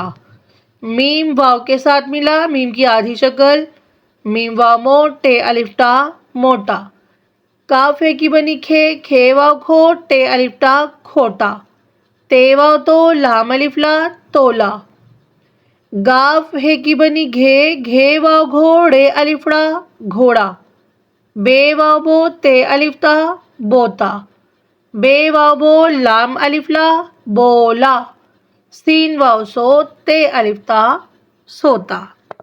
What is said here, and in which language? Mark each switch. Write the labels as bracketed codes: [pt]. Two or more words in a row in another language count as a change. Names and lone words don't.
[hi] मीम वाव के साथ मिला, मीम की आधी शक्ल, मीम वाव मो, टे अलिफटा, मोटा। काफ है की बनी खे, खे वाव खो, टे अलिफटा, खोटा। ते वाव तो, लाम अलिफला, तोला। गाफ है की बनी घे, घे वाव घो, रे अलिफड़ा, घोड़ा। बे वाव बो, ते अलिफता, बोता। बे वाव बो, लाम अलिफला, बोला। सीन वाव सो, ते अलिफता, सोता।